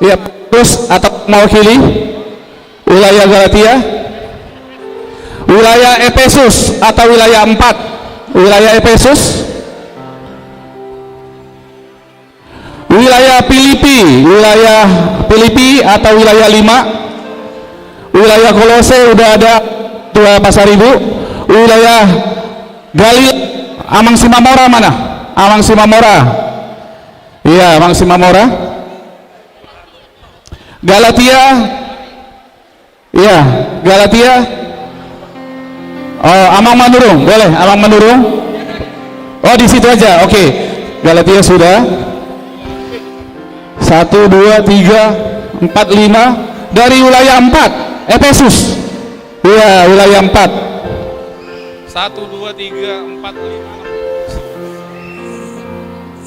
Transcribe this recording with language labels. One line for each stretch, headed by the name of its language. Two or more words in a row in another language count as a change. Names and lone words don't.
Indonesian: Ya, terus atau mewakili wilayah Galatia, wilayah Efesus atau wilayah 4, wilayah Efesus, wilayah Filipi atau wilayah 5, wilayah Kolose udah ada Tua Pasar Ibu, wilayah Galilea. Amang Simamora mana? Amang Simamora. Iya, Amang Simamora. Galatia. Iya, Galatia. Oh, Amang Manurung, boleh? Amang Manurung. Oh, di situ aja. Oke. Galatia sudah. 1 2 3 4 5 dari wilayah 4 Efesus. Iya, wilayah 4. 1 2 3 4 5.